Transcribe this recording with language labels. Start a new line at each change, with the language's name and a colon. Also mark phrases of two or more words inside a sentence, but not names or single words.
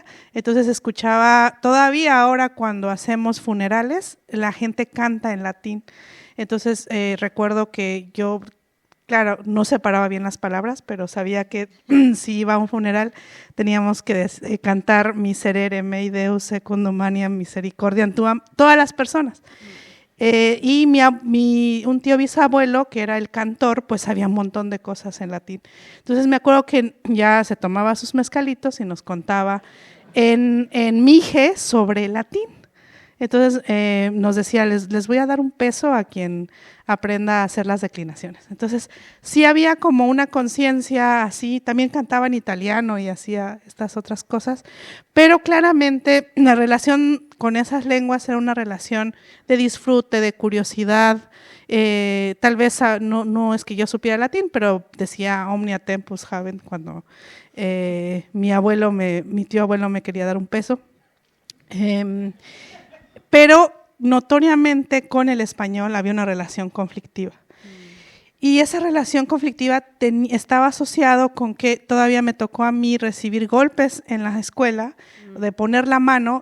Spanish: Entonces escuchaba, todavía ahora cuando hacemos funerales, la gente canta en latín. Entonces recuerdo que yo, claro, no separaba bien las palabras, pero sabía que si iba a un funeral teníamos que cantar
Latin: Miserere mei Deus secundum maniam misericordiam tuam,
Spanish: todas las personas. Y un tío bisabuelo, que era el cantor, pues sabía un montón de cosas en latín. Entonces me acuerdo que ya se tomaba sus mezcalitos y nos contaba en mije sobre latín. Entonces nos decía, les voy a dar un peso a quien aprenda a hacer las declinaciones. Entonces sí había como una conciencia así, también cantaba en italiano y hacía estas otras cosas, pero claramente la relación con esas lenguas era una relación de disfrute, de curiosidad. Tal vez no es que yo supiera latín, pero decía
Latin: omnia tempus habent
Spanish: cuando mi tío abuelo me quería dar un peso. Pero notoriamente con el español había una relación conflictiva. Y esa relación conflictiva estaba asociado con que todavía me tocó a mí recibir golpes en la escuela, de poner la mano.